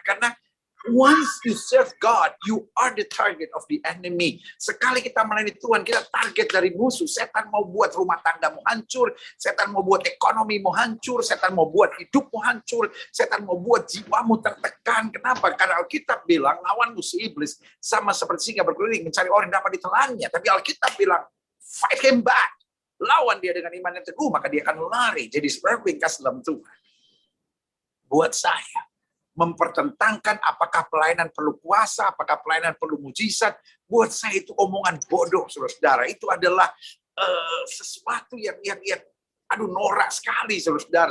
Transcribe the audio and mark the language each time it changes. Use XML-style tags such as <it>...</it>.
<id>Karena</id> <en>once you serve God, you are the target of the enemy.</en> <id>Sekali kita melayani Tuhan, kita target dari musuh. Setan mau buat rumah tanggamu hancur, setan mau buat ekonomimu hancur, setan mau buat hidupmu hancur, setan mau buat jiwamu tertekan. Kenapa? Karena Alkitab bilang lawan musuh iblis sama seperti singa berkeliling mencari orang yang dapat ditelannya. Tapi Alkitab bilang</id> <en>fight him back.</en> <id>Lawan dia dengan iman yang teguh, maka dia akan lari. Jadi sebenarnya ringkas dalam Tuhan. Buat saya, mempertentangkan apakah pelayanan perlu kuasa, apakah pelayanan perlu mujizat, buat saya itu omongan bodoh, saudara. Itu adalah sesuatu yang norak sekali, saudara.</id>